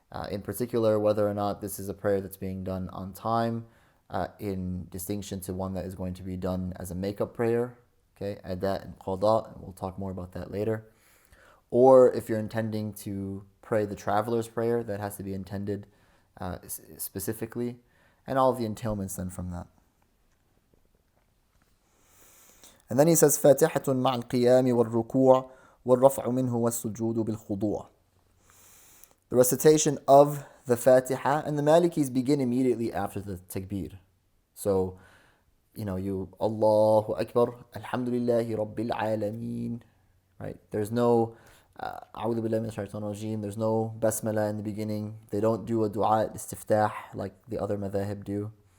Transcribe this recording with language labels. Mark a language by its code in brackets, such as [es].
[en] In particular, whether or not this is a prayer that's being done on time, in distinction to one that is going to be done as a makeup prayer, okay, adat and qada, and we'll talk more about that later. Or if you're intending to pray the traveler's prayer, that has to be intended specifically, and all of the entailments then from that. And then he says, [ar] فاتحة مع القيام والركوع والرفع منه والسجود بالخضوع. [en] The recitation of the Fatiha, and the Malikis begin immediately after the takbir. So, you Allahu Akbar, Alhamdulillahi Rabbil Alameen, right? There's no A'udhu Billahi Minash Shaitanir Rajeem. There's no Basmala in the beginning. They don't do a dua al-istiftah like the other madhhab do.